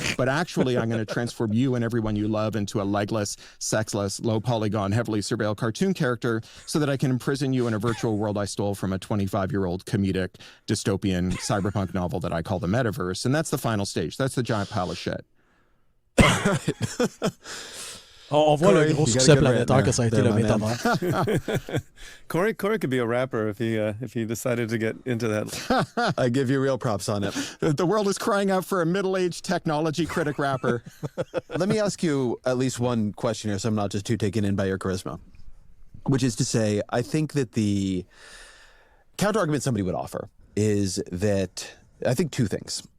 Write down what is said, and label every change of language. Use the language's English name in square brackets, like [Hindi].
[English] But actually, I'm going to transform you and everyone you love into a legless, sexless, low-polygon, heavily surveilled cartoon character so that I can imprison you in a virtual world I stole from a 25-year-old comedic dystopian cyberpunk novel that I call the metaverse." And that's the final stage. That's the giant pile of shit. [French] On voit le gros succès planétaire que ça a été le métavers. [English] Corey could be a rapper if he decided to get into that. I give you real props on it. The world is crying out for a middle-aged technology critic rapper. Let me ask you at least one question here so I'm not just too taken in by your charisma, which is to say, I think that the counter-argument somebody would offer is that I think two things.